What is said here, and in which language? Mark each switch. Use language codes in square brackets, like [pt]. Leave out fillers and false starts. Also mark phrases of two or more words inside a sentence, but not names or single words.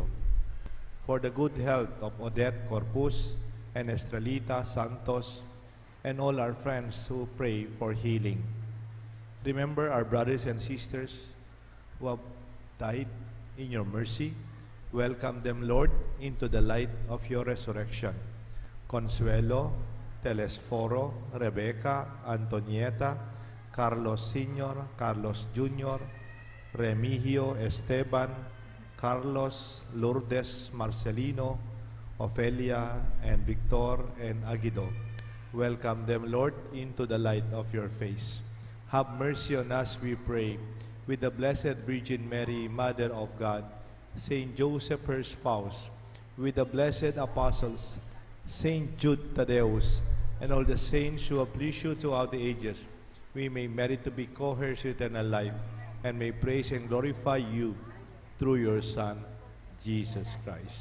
[en] For the good health of Odette Corpus and Estrelita Santos, and all our friends who pray for healing. Remember our brothers and sisters who have died in your mercy. Welcome them, Lord, into the light of your resurrection. Consuelo, Telesforo, Rebecca, Antonieta, Carlos Sr., Carlos Jr., Remigio, Esteban, Carlos, Lourdes, Marcelino, Ofelia and Victor and Aguido. Welcome them, Lord, into the light of your face. Have mercy on us, we pray, with the Blessed Virgin Mary, Mother of God, Saint Joseph, her spouse, with the blessed apostles, Saint Jude Thaddeus, and all the saints who have pleased you throughout the ages, we may merit to be co-heirs with eternal life, and may praise and glorify you through your Son, Jesus Christ.